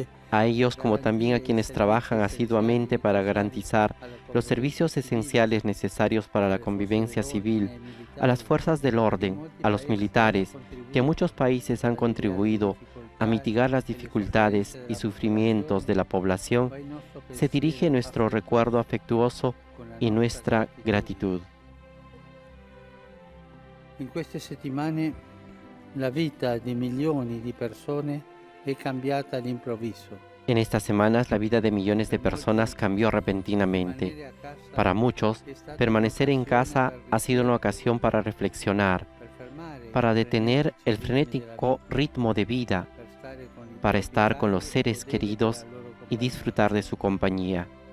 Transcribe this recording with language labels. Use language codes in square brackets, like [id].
[es] A ellos, como también a quienes trabajan asiduamente para garantizar los servicios esenciales necesarios para la convivencia civil, a las fuerzas del orden, a los militares, que en muchos países han contribuido a mitigar las dificultades y sufrimientos de la población, se dirige nuestro recuerdo afectuoso y nuestra gratitud. [it] In queste settimane la vita di milioni di persone è cambiata all'improvviso. [es] En estas semanas la vida de millones de personas cambió repentinamente. Para muchos, permanecer en casa ha sido una ocasión para reflexionar, para detener el frenético ritmo de vida, para estar con los seres queridos y disfrutar de su compañía.